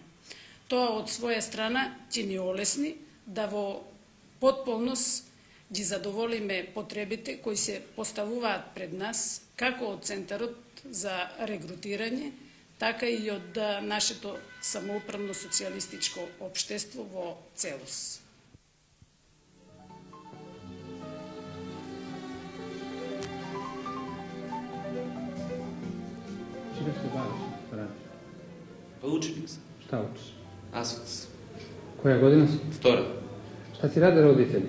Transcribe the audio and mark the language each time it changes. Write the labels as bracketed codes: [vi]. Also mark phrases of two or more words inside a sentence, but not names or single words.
[mk] Тоа од своја страна ќе ни олесни да во потполност ги задоволиме потребите кои се поставуваат пред нас, како од Центарот за регрутирање, така и од нашето самоуправно социјалистичко општество во целост. [sr] Čime se baviš, Rad? Pa učenik sam. Šta učiš? Asfaks. Koja godina si? [mk] Втора. [sr] Šta ti rade roditelji?